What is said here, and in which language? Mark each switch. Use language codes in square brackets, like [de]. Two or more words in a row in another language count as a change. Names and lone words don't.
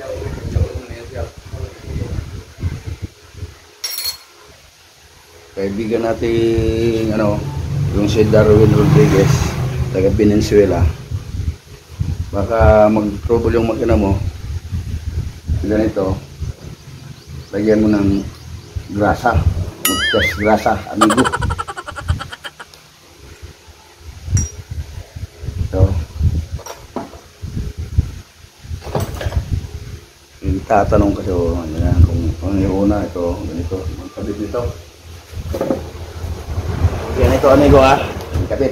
[tl] Kaibigan natin yung si Darwin Rodriguez, taga Venezuela. Baka mag-trouble yung makina mo. Ganito, lagyan mo ng grasa, [es] muchas grasa, amigo. [tl] Ito. Yung tatanong kasi kung yung una, ito, ganito, magkabit nito. Ganito, amigo magkabit.